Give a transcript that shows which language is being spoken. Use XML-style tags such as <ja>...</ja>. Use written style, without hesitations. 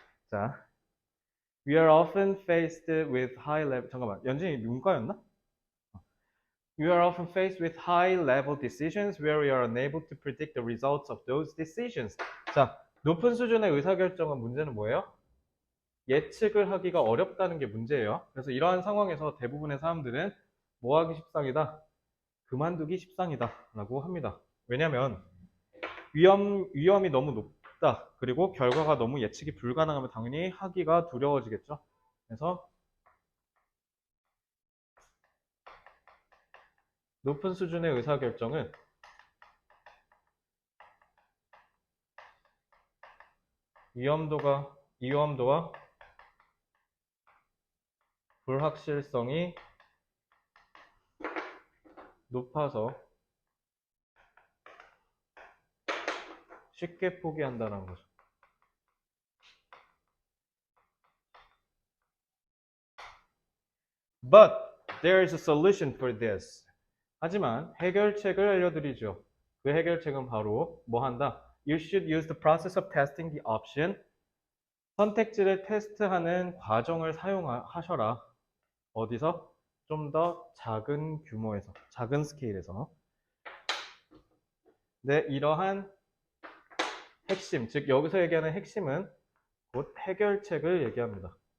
<en>자, we are often faced with high level,</en> <ko>잠깐만, 연진이 문과였나?</ko> <en>We are often faced with high level decisions where we are unable to predict the results of those decisions.</en> <ko>자, 높은 수준의 의사결정은 문제는 뭐예요? 예측을 하기가 어렵다는 게 문제예요. 그래서 이러한 상황에서 대부분의 사람들은 뭐 하기 십상이다? 그만두기 십상이다 라고 합니다. 왜냐면 위험이 너무 높다. 그리고 결과가 너무 예측이 불가능하면 당연히 하기가 두려워지겠죠. 그래서 높은 수준의 의사결정은 위험도와 불확실성이 높아서 쉽게 포기한다는 거죠.</ko> <en>But there is a solution for this.</en> <ko>하지만 해결책을 알려드리죠. 그 해결책은 바로 뭐 한다?</ko> <en>You should use the process of testing the option.</en> <ko>선택지를 테스트하는 과정을 사용하셔라. 어디서? 좀 더 작은 규모에서, 작은 스케일에서. 네, 이러한 핵심, 즉 여기서 얘기하는 핵심은 곧 해결책을 얘기합니다.</ko>